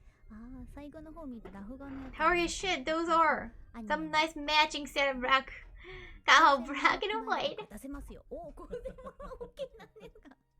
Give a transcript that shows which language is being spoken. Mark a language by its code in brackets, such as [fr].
[ja] ああ、最後の方見るとラフ画のやつ。 [en] Holy shit, those are some nice matching set of black. Kaho, black and white. [ja] 出せますよ。おお、これでも OK なんですか。